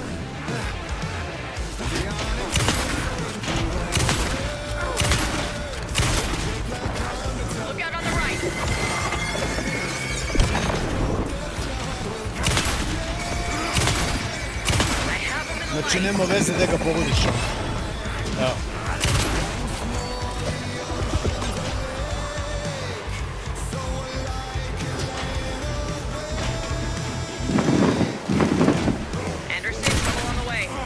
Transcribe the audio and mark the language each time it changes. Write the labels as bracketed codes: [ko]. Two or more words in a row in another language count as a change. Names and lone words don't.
[en] Look out on the right. I have him in the [sr] Znači, [en] light. [sr] nema veze da ga pogodiš. Evo. [en] Anderson, trouble on the way.